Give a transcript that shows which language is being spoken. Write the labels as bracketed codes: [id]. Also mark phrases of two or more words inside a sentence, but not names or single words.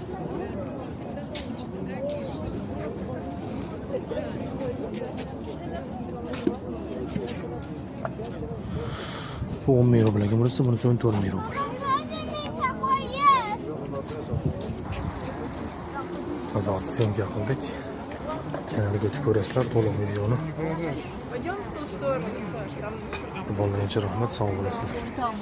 [uz] Bu 10 ming rubl ekan, burası bunisi 14 ming rubl. Azot syomka qildik. Kanalga o'tib ko'rasizlar to'liq videoni. [ru] Пойдем в ту сторону, Саш, там... [uz] Bo'lgancha rahmat, sog' bo'lasizlar.